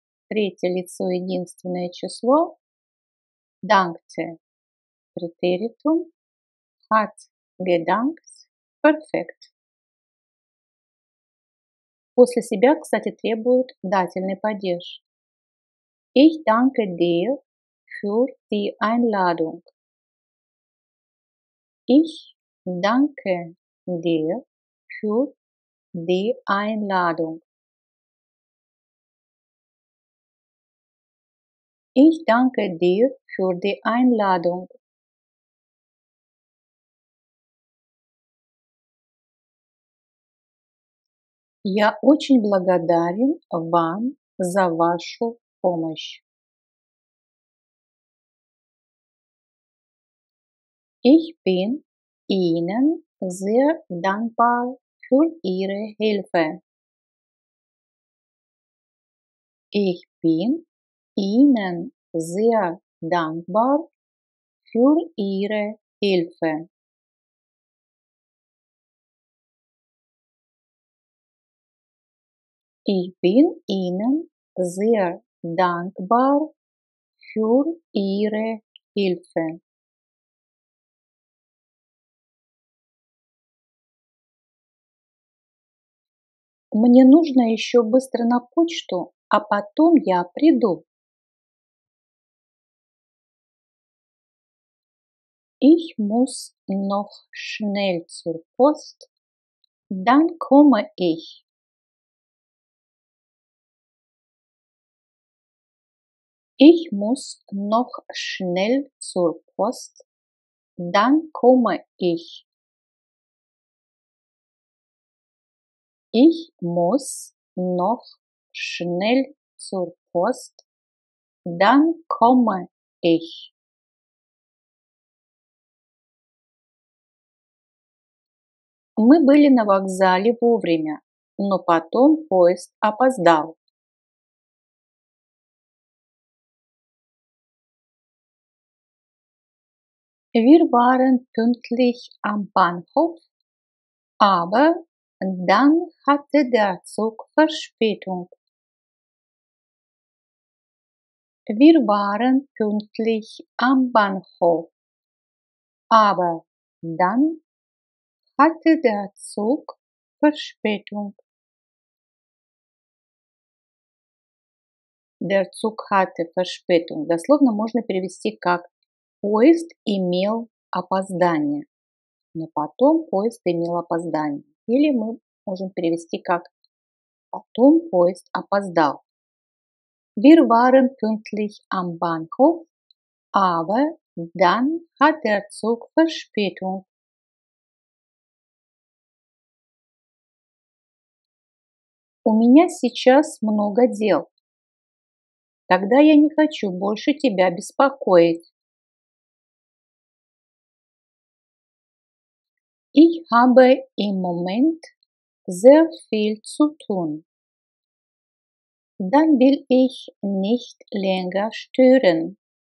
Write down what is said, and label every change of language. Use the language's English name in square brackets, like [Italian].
[Russian] Третье лицо единственное число. [German] Dankte. Präteritum. Hat gedankt. Perfekt. [Russian] После себя, кстати, требует дательный падеж. [German] Ich danke dir für die Einladung. Ich danke dir für die Einladung. Ich danke dir für die Einladung. [Russian] Я очень благодарен вам за вашу помощь. [German] Ich bin Ihnen sehr dankbar für Ihre Hilfe. Ich bin Ihnen sehr dankbar für Ihre Hilfe. Ich bin Ihnen sehr dankbar für Ihre Hilfe. [Russian] Мне нужно еще быстро на почту, а потом я приду. [German] Ich muss noch schnell zur Post, dann komme ich. Ich muss noch schnell zur Post, dann komme ich. Ich muss noch schnell zur Post, dann komme ich. [Russian] Мы были на вокзале вовремя, но потом поезд опоздал. [German] Wir waren pünktlich am Bahnhof, aber dann hatte der Zug Verspätung. Wir waren pünktlich am Bahnhof, aber dann hatte der Zug Verspätung. Der Zug hatte Verspätung. [Russian] Дословно можно перевести как поезд имел опоздание. Но потом поезд имел опоздание. Или мы можем перевести как потом поезд опоздал. [German] Wir waren pünktlich am Bahnhof, aber dann hat der Zug Verspätung. [Russian] У меня сейчас много дел. Тогда я не хочу больше тебя беспокоить. [German] Ich habe im Moment sehr viel zu tun. Dann will ich nicht länger stören.